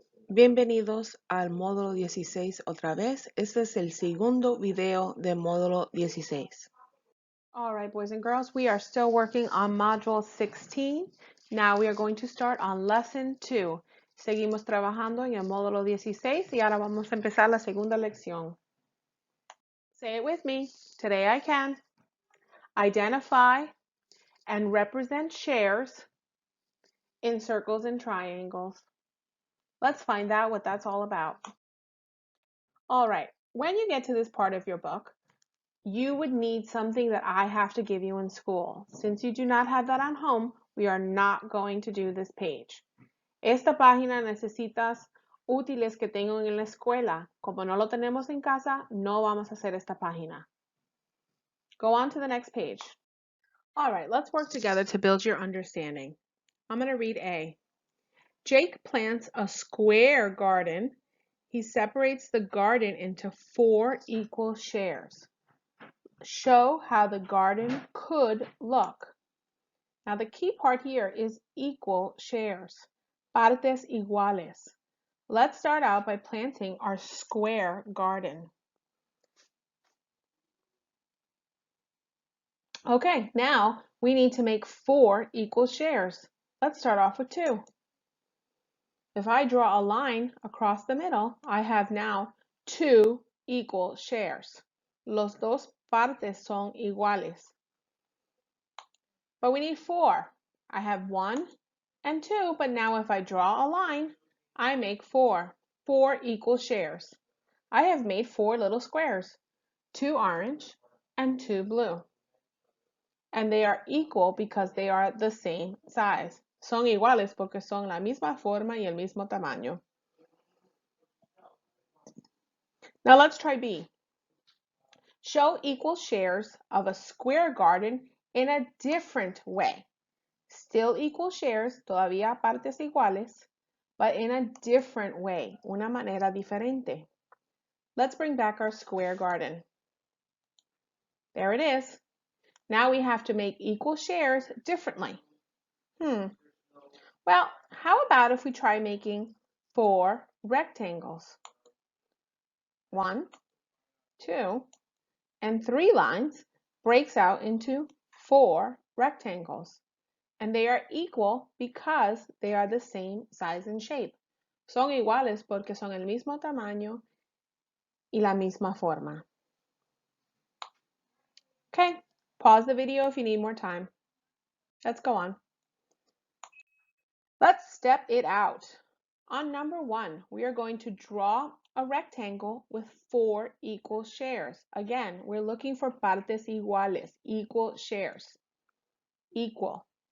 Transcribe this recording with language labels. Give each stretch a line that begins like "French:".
Spanish: Bienvenidos al módulo 16 otra vez. Este es el segundo video del módulo 16.
English: All right, boys and girls, we are still working on Module 16. Now we are going to start on Lesson 2.
Spanish: Seguimos trabajando en el módulo 16 y ahora vamos a empezar la segunda lección.
English: Say it with me. Today I can identify and represent shares in circles and triangles. Let's find out what that's all about. All right, when you get to this part of your book, you would need something that I have to give you in school. Since you do not have that at home, we are not going to do this page.
Spanish: Esta página necesitas útiles que tengo en la escuela. Como no lo tenemos en casa, no vamos a hacer esta página.
English: Go on to the next page. All right, let's work together to build your understanding. I'm going to read A. Jake plants a square garden. He separates the garden into 4 equal shares. Show how the garden could look. Now the key part here is equal shares.
Spanish: Partes iguales.
English: Let's start out by planting our square garden. Okay, now we need to make 4 equal shares. Let's start off with 2. If I draw a line across the middle, I have now 2 equal shares.
Spanish: Los dos partes son iguales.
English: But we need 4. I have 1 and 2, but now if I draw a line, I make 4. 4 equal shares. I have made 4 little squares, 2 orange and 2 blue. And they are equal because they are the same size.
Spanish: Son iguales porque son la misma forma y el mismo tamaño.
English: Now let's try B. Show equal shares of a square garden in a different way. Still equal shares,
Spanish: todavía partes iguales,
English: but in a different way,
Spanish: una manera diferente.
English: Let's bring back our square garden. There it is. Now we have to make equal shares differently. Well, how about if we try making 4 rectangles? 1, 2, and 3 lines breaks out into 4 rectangles. And they are equal because they are the same size and shape.
Spanish: Son iguales porque son el mismo tamaño y la misma forma.
English: Okay, pause the video if you need more time. Let's go on. Let's step it out. On number 1, we are going to draw a rectangle with 4 equal shares. Again, we're looking for
Spanish: partes iguales,
English: equal shares. Equal.